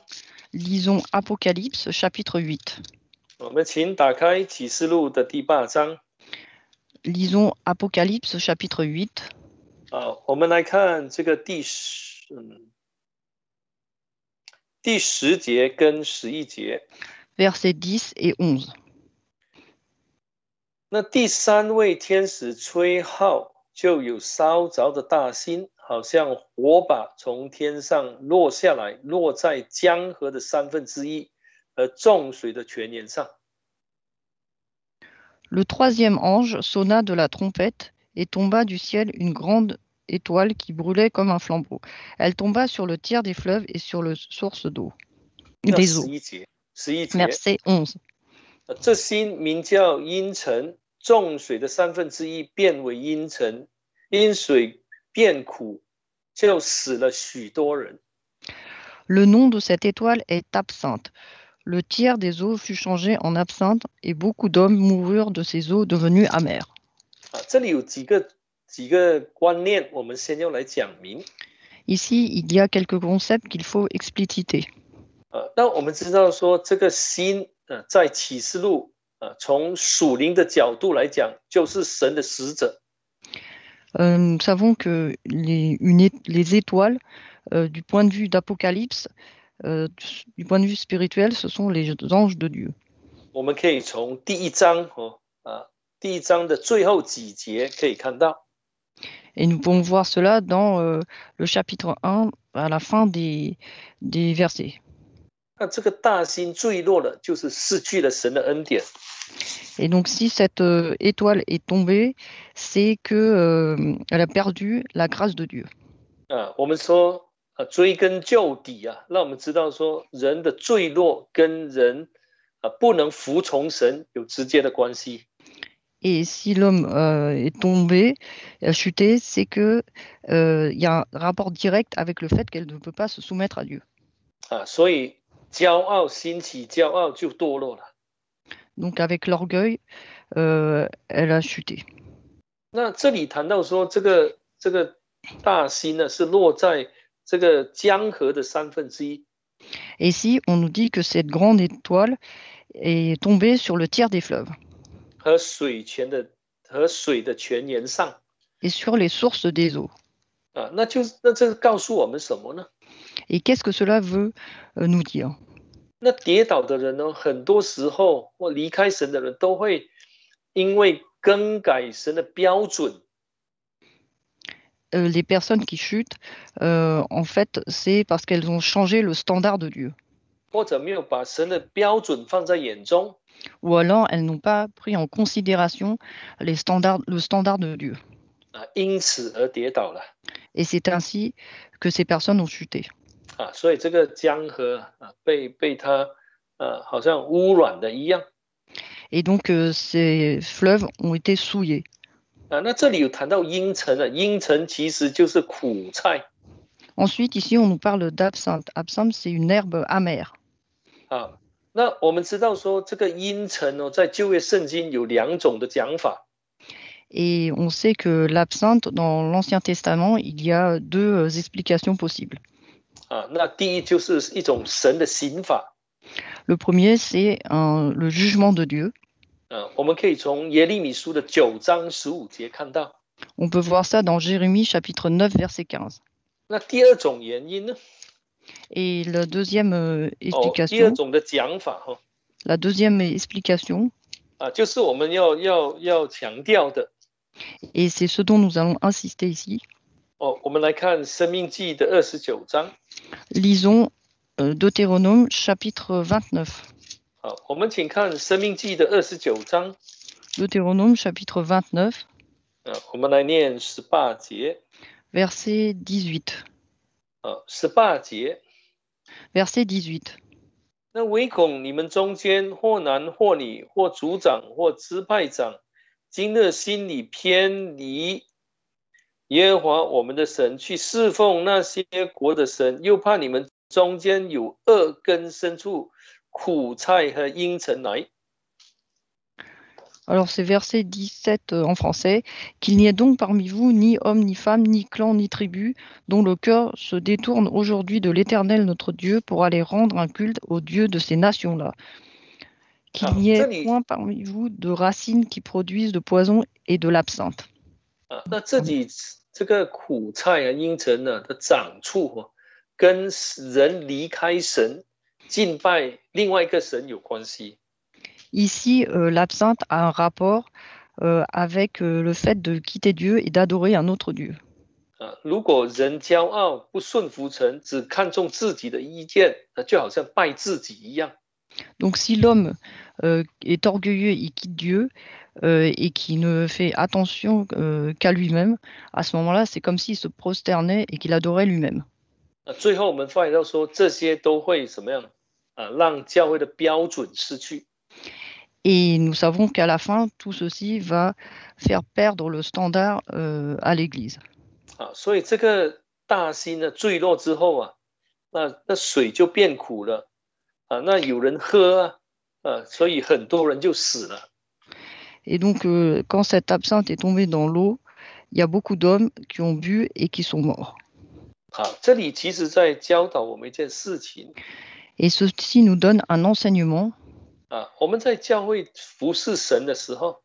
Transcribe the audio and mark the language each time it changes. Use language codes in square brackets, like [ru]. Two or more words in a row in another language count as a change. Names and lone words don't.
[fr] Lisons Apocalypse chapitre 8. [zh] 我们请打开启示录的第8章。 [fr] Lisons Apocalypse chapitre 8. [zh] 我们来看这个第10节跟11节。 [fr] Versets 10 et 11. [zh] 那第3位天使吹号，就有烧着的大星，好像火把从天上落下来，落在江河的1/3和众水的泉源上。 [fr] Le troisième ange sonna de la trompette et tomba du ciel une grande étoile qui brûlait comme un flambeau. Elle tomba sur le tiers des fleuves et sur les sources d'eau. Des eaux. [zh] 11 节 [fr] Verset 11. [zh] 这星名叫阴沉，众水的1/3变为阴沉，因水变苦，就死了许多人。 [fr] Le nom de cette étoile est absinthe. Le tiers des eaux fut changé en absinthe et beaucoup d'hommes moururent de ces eaux devenues amères. [zh] 这里有几个观念，我们先要来讲明。 [fr] Ici, il y a quelques concepts qu'il faut expliciter. [zh] 那我们知道说，这个星在启示录从属灵的角度来讲，就是神的使者。 [fr] Nous savons que les étoiles, du point de vue d'Apocalypse, du point de vue spirituel, ce sont les anges de Dieu. [zh] 我们可以从第1章的最后几节可以看到。 [fr] Et nous pouvons voir cela dans le chapitre 1, à la fin des versets. [zh] 那这个大星坠落了，就是失去了神的恩典。 [fr] Et donc, si cette étoile est tombée, c'est qu'elle a perdu la grâce de Dieu. [zh] 我们说追根究底让我们知道说，人的坠落跟人不能服从神有直接的关系。 [fr] Et si l'homme est tombé, a chuté, c'est que y a un rapport direct avec le fait qu'elle ne peut pas se soumettre à Dieu. [zh] 所以骄傲兴起，骄傲就堕落了。 [fr] Donc avec l'orgueil, elle a chuté. [zh] 那这里谈到说，这个大星呢是落在这个江河的1/3。 [fr] Et ici, on nous dit que cette grande étoile est tombée sur le tiers des fleuves [zh] 和水的泉源上。 [fr] et sur les sources des eaux. [zh] 那这告诉我们什么呢？ [fr] Et qu'est-ce que cela veut nous dire? [zh] 那跌倒的人呢，很多时候或离开神的人都会因为更改神的标准。 [fr] Les personnes qui chutent, en fait, c'est parce qu'elles ont changé le standard de Dieu. [zh] 或者没有把神的标准放在眼中。 [fr] Ou alors, elles n'ont pas pris en considération le standard de Dieu. [zh] 因此而跌倒了。 [fr] Et c'est ainsi que ces personnes ont chuté. [zh] 所以这个江河被他好像污染的一样。 [fr] Et donc, ces fleuves ont été souillés. [zh] 那这里有谈到茵陈啊，茵陈其实就是苦菜 [fr] Ensuite, ici, on nous parle d'absinthe. Absinthe, c'est une herbe amère. 啊。 [zh] 那我们知道说这个茵陈哦，在旧约圣经有2种的讲法 [fr] Et on sait que l'absinthe, dans l'Ancien Testament, il y a deux explications possibles. [zh] 那第一就是一种神的刑法 [fr] Le premier, c'est le jugement de Dieu. [zh] 我们可以从耶利米书的9章15节看到。 [fr] On peut voir ça dans Jérémie chapitre 9, verset 15. [zh] 那第二种原因呢？ [fr] Et la deuxième [zh] 第二 [fr] explication, [zh] 种的讲法 [fr] la deuxième explication, [zh] 就是我们要强调的 [fr] et c'est ce dont nous allons insister ici. [zh] 我们来看申命记的29章 [fr] Lisons Deutéronome chapitre 29. [zh] 我们请看申命记的29章 [fr] Deutéronome chapitre 29, [zh] 我们来念18节 [fr] verset 18. [zh] 18节 [fr] Verset 18. [zh] 那唯恐你们中间或男或女或族长或支派长今日心里偏离耶和华我们的神，去侍奉那些国的神，又怕你们中间有恶根生出苦菜和茵陈来。 [fr] Alors c'est verset 17 en français. Qu'il n'y ait donc parmi vous ni homme, ni femme, ni clan, ni tribu, dont le cœur se détourne aujourd'hui de l'Éternel notre Dieu pour aller rendre un culte au Dieu de ces nations-là. Qu'il n'y ait point parmi vous de racines qui produisent de poison et de l'absinthe. [zh] 那这里这个苦菜茵陈的长处跟人离开神敬拜另外一个神有关系。 [fr] Ici, l'absinthe a un rapport avec le fait de quitter Dieu et d'adorer un autre Dieu. [zh] 如果人骄傲不顺服神，只看重自己的意见，就好像拜自己一样。 [fr] Donc si l'homme est orgueilleux, il quitte Dieu et qui ne fait attention qu'à lui-même, à ce moment-là, c'est comme s'il se prosternait et qu'il adorait lui-même. [zh] 最后我们发现到说，这些都会怎么样让教会的标准失去。 [fr] Et nous savons qu'à la fin, tout ceci va faire perdre le standard à l'Église. [zh] 所以这个大溪呢坠落之后那水就变苦了那有人喝所以很多人就死了。 [fr] Et donc, quand cette absinthe est tombée dans l'eau, il y a beaucoup d'hommes qui ont bu et qui sont morts. [zh] 这里其实在教导我们一件事情。 [fr] Et ceci nous donne un enseignement. [zh] 我们在教会服侍神的时候